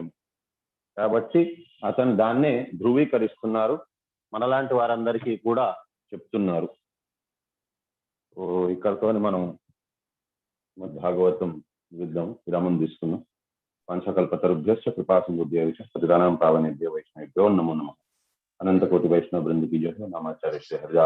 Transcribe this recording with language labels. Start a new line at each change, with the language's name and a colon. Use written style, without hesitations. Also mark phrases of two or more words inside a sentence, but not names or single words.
Telugu: కాబట్టి అతను దాన్నే ధృవీకరిస్తున్నారు, మనలాంటి వారందరికీ కూడా చెప్తున్నారు. ఇక్కడతో మనం భాగవతం విరామం తీసుకున్నాం.
Sanskrit: పంచకల్పతరుభ్యశ్చ కృపాసింధుభ్యశ్చ పతితానాం పావనేభ్యో వైష్ణవేభ్యో నమో నమః.
Telugu: అనంతకోటి వైష్ణవ బృందకి జయ. నామాచార్య శ్రీ హరిదాస్